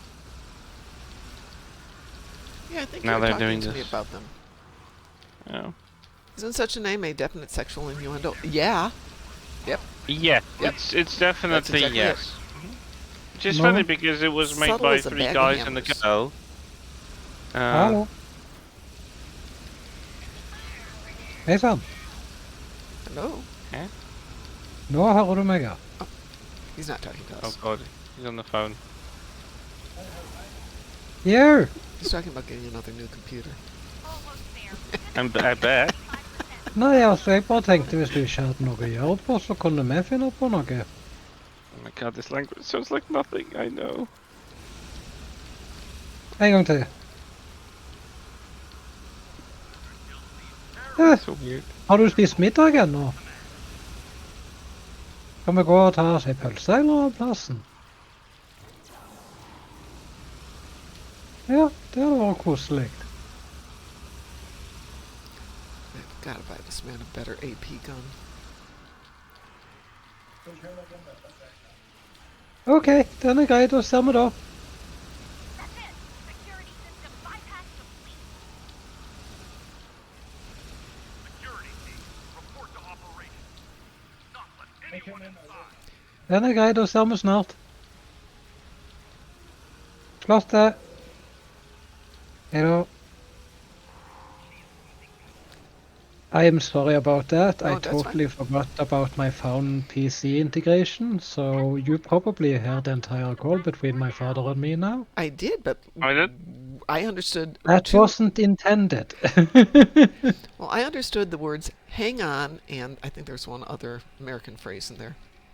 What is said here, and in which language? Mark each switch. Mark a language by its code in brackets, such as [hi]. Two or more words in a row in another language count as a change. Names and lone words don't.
[en] Yeah, I think now you were they're talking doing to me this. about them. you know. Isn't such a name a definite sexual innuendo? Yeah. Yep. Yeah, Yep. it's definitely exactly it. yes. Which is No. funny because it was made Subtle by as a 3 bag of guys and a hammers. girl. [no] Hallo. Hei sann. [en] Hello. [no] Nå hører du meg, ja. [en] He's not talking to Oh us. god, he's on the phone. Yo! He's talking about getting another new computer. I bet. [no] Nei, altså, jeg bare tenkte hvis du ikke hadde noe å gjøre på, så kunne vi finne på noe. [en] Oh my god, this language sounds like nothing. I know. [no] En gang til. [en] So weird. [no] Har du spist middag ennå? Kan vi gå og ta oss en pølse eller av plassen? Ja, det hadde vært koselig. [en] I've got to buy this man a better AP gun. [no] Ok, den er grei, da ser vi da. Den er grei, da ser vi snart. Flott det. Hei da. [en] I am sorry about that. I Oh, that's fine. totally forgot about my phone PC integration, so you probably heard the entire call between my father and me now. I did, but I did? I understood. That wasn't intended. Well, I understood the words "hang on" and I think there's one other American phrase in there.